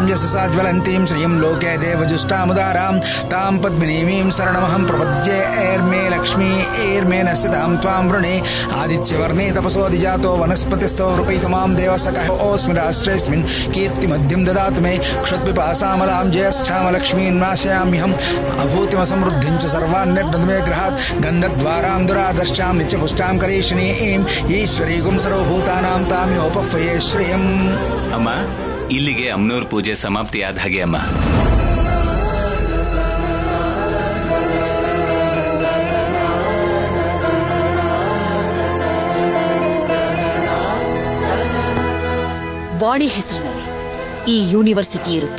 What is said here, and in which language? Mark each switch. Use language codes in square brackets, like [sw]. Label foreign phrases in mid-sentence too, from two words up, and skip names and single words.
[sa] ಯಶಸಾ ಜ್ವಲಂತೀಂ ಶ್ರಿಯಂ ಲೋಕೆ ದೇವಜುಷ್ಟಾಮುದಾರಾಂ ತಾಂ ಪದ್ಮಿನೀಮೀಂ ಶರಣಮಹಂ ಪ್ರಪದ್ಯೆ ಏರ್ಮೇ ಲಕ್ಷ್ಮೀ ಏರ್ಮೇ ನಶ್ಯತಾಂ ತ್ವಾಂ ವೃಣೆ ಆದಿತ್ಯವರ್ಣೇ ತಪಸೋಧಿಜಾತೋ ವನಸ್ಪತಿಸ್ತೋ ರೂಪಯಿತುಮಾಂ ದೇವಸಕಃ ಓಸ್ಮಿ ರಾಷ್ಟ್ರೇಸ್ಮಿನ್ ಕೀರ್ತಿಮಧ್ಯಂ ದದಾತು ಮೇ ಕ್ಷುತ್ಪಿಪಾಸಾಮಲಾಂ ಜ್ಯೇಷ್ಠಾಮಲಕ್ಷ್ಮೀಂ ನಾಶಯಾಮ್ಯಹಂ ಅಭೂತಿಮಸಮೃದ್ಧಿಂ ಚ ಸರ್ವಾನ್ಯರ್ದದು ಮೇ ಗೃಹಾತ್ ಗಂಧದ್ವಾರಾಂ ದುರಾದರ್ಶಾಂ ನಿತ್ಯಪುಷ್ಟಾಂ ಕರೀಷಿಣೀಂ ಈಶ್ವರೀಗುಂ ಸರ್ವಭೂತಾನಾಂ ತಾಮಿಹೋಪಹ್ವಯೇ ಶ್ರಿಯಂ. [kn] ಅಮ್ಮ, ಇಲ್ಲಿಗೆ ಅಮ್ನೂರ್ ಪೂಜೆ ಸಮಾಪ್ತಿಯಾದ ಹಾಗೆ ಅಮ್ಮ. ವಾಣಿ ಹೆಸರಿನಲ್ಲಿ ಈ ಯೂನಿವರ್ಸಿಟಿ ಇರುತ್ತೆ.